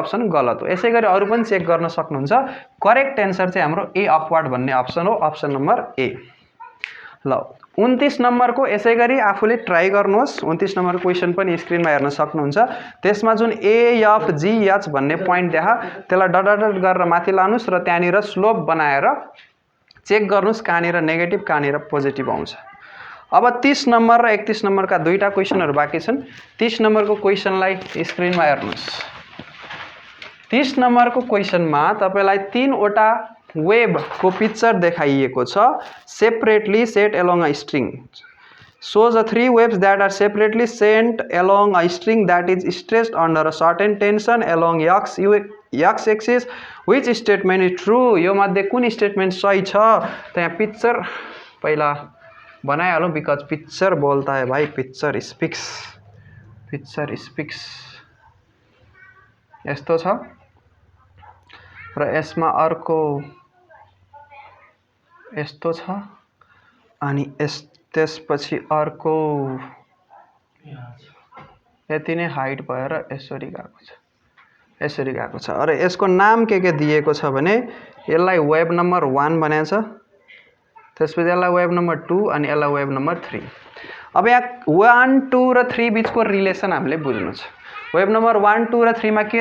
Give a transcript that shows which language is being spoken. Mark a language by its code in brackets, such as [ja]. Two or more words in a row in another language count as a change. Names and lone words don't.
[ne] अप्सन गलत हो यसैगरी अरु पनि चेक गर्न सक्नुहुन्छ [en] correct answer [ne] चाहिँ हाम्रो [en] A upward [ne] भन्ने अप्सन हो [en] option number A [ne] ल 29 नम्बरको यसैगरी आफूले ट्राई गर्नुहोस् 29 [en] number question [ne] पनि स्क्रिनमा हेर्न सक्नुहुन्छ त्यसमा जुन ए एफ जी एच भन्ने पोइन्ट देखा त्यसलाई [en] dot dot [ne] गरेर माथि लानुस् र त्यहाँनिर स्लोप बनाएर चेक गर्नुस् कहाँनिर नेगेटिभ कहाँनिर पोजिटिभ आउँछ अब 30 नम्बर र 31 नम्बरका दुईटा क्वेशनहरु बाँकी छन् 30 नम्बरको क्वेशनलाई स्क्रिनमा हेर्नुस् 30 नम्बरको क्वेशनमा तपाईलाई 3 वटा वेब को पिक्चर देखाइएको छ [en] separately set along a string shows the 3 waves that are separately sent along a string that is stretched under a certain tension along x axis which statement is true [ne] यो मध्ये कुन स्टेटमेन्ट सही छ त यहाँ पिक्चर पहिला बनाइहालौं बिकज [hi] पिक्चर बोलता है भाई [en] picture speaks [ne] यस्तो छ र यसमा अर्को यस्तो छ अनि त्यसपछि अर्को यति नै हाइट भएर यसरी गएको छ अरे यसको नाम के दिएको छ भने यसलाई [en] wave number [ne] 1 भनेको छ त्यसपछि यसलाई [en] wave number [ne] 2 अनि यसलाई [en] wave number [ne] 3 अब यहाँ 1 2 र 3 बीचको रिलेसन हामीले बुझ्नु छ [en] wave number [ne] 1 2 र 3 मा के